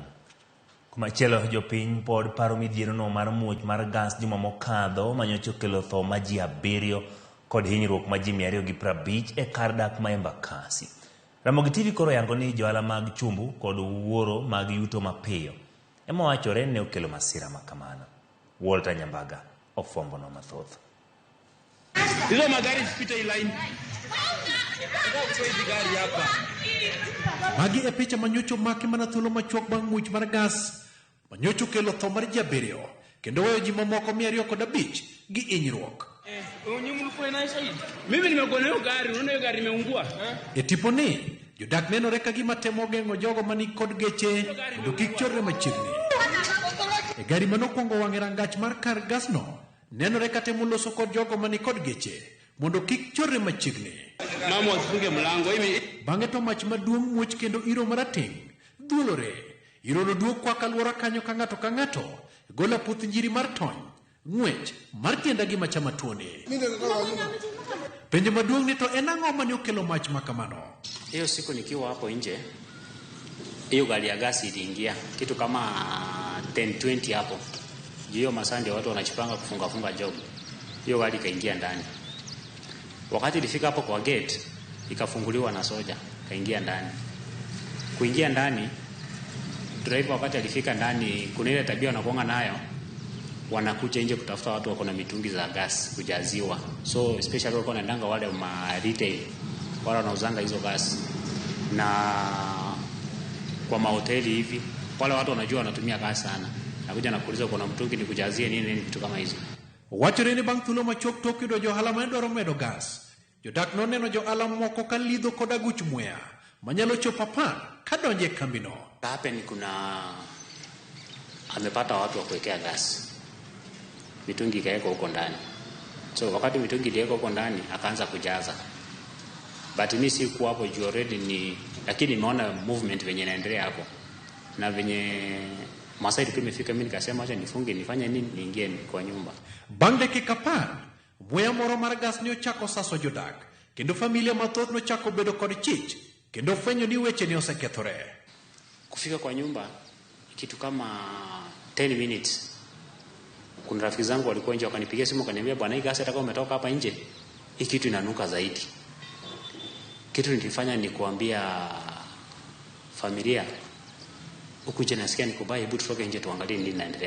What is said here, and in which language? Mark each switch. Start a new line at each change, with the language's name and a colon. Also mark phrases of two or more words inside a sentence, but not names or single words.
Luo (Kenya and Tanzania): Kumachielo jopiny pod paro midhiero no mar muoch mar gas juma mokadho manyocha okelo tho ma ji 7 kod hinyruok ma ji 250 e kar dak ma Embakasi. Ramogi TV koro yango ni johala mag chumbu kod wuoro mag yuto mapiyo ema wachore ne okelo masira makamano. Walter Nyambaga ofwambo no mathoth.
Swahili: Hizo magari zipite line.
Luo (Kenya and Tanzania): Magi e picha manyocho maki mana thuolo machuok bang' muoch mar gas manyocho kelo tho mar ji 7 kendo weyo ji mamoko 205 gi hinyruok.
Swahili: Mimi nimekuona hiyo gari, unaona hiyo gari imeungua.
Luo (Kenya and Tanzania): E tiponi jodak nenore ka gima temo geng'o jogo mani kod geche mondo kik chorre machiegni. E gari manokwongo wang'e rangach mar kar gasno nenore ka temo loso kod jogo mani kod geche mondo kik chorre machiegni.
Swahili: Mama wasifunge mlango hivi.
Luo (Kenya and Tanzania): Bang'e to mach maduong' muoch kendo iro marateng' dhuolore. Iro no duog kwa kaluora kanyo ka ng'ato gola puth njiri mar tony ng'wech mar tienda gi machama tuone. Penjo maduong' ni to en ang'o mane okelo mach makamano?
Swahili: Hiyo siku nikiwa hapo nje, hiyo gari ya gasi iliingia kitu kama 10:20 hapo. Hiyo masaa ndio watu wanachipanga kufunga job. Hiyo gari ikaingia ndani. Wakati ilifika hapo kwa gate, ikafunguliwa na soja, kaingia ndani. Kuingia ndani, driver wakati alifika ndani, kuna ile tabia wanakuanga nayo, wanakuja nje kutafuta watu wako na mitungi za gas kujaziwa.
English: So especially
Swahili: wako wanaendanga wale ma retail, wale wanauzanga hizo gas. Na kwa mahoteli hivi, wale watu wanajua wanatumia gas sana. Nakuja nakuuliza kuna mtungi ni kujazie nini vitu kama hizo.
Luo (Kenya and Tanzania): Wachore ni bang' thuolo machuok tok yudo johala madwaro medo gas. Jodak noneno johala moko ka lidho kod aguch muya manyalo chopo pan ka donjo e kambino.
Swahili: Hapa ni amepata watu wa kuwekea gas. Mitungi ikawekwa huko ndani. So wakati mitungi iliwekwa huko ndani akaanza kujaza. But mimi sikuwa hapo juu already lakini nimeona movement venye inaendelea hapo. Na venye masaa ilikuwa imefika, mimi nikasema acha nifunge nifanye nini niingie kwa nyumba.
Luo (Kenya and Tanzania): Bang' dakika 10 muya moro mar gas ne ochako saso jodak kendo familia mathoth nochako bedo kod chich kendo fwenyo ni weche ne osekethore.
Swahili: Kufika kwa nyumba kitu kama 10 minutes, kuna rafiki zangu walikuwa nje wakanipigia simu wakaniambia, bwana, hii gas atakao umetoka hapa nje, hii kitu inanuka zaidi. Kitu nilifanya ni kuambia familia, ukuje nasikia nikubai, hebu tutoke nje tuangalie nini inaendelea.